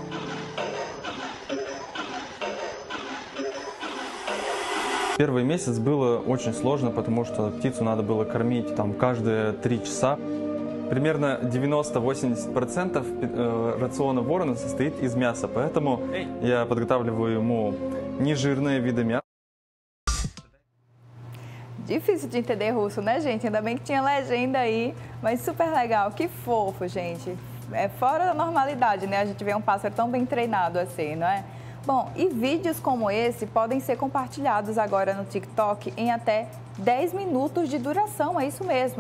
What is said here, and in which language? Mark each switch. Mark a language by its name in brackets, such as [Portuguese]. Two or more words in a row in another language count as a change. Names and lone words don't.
[Russian] Первый месяц было очень сложно, потому что птицу надо было кормить там каждые 3 часа. Примерно 90-80% рациона ворона состоит из мяса, поэтому я подготавливаю ему нежирные виды мяса. [Portuguese] Difícil de entender russo, né, gente? Ainda bem que tinha legenda aí, mas super legal. Que fofo, gente. É fora da normalidade, né? A gente vê um pássaro tão bem treinado assim, não é? Bom, e vídeos como esse podem ser compartilhados agora no TikTok em até 10 minutos de duração, é isso mesmo.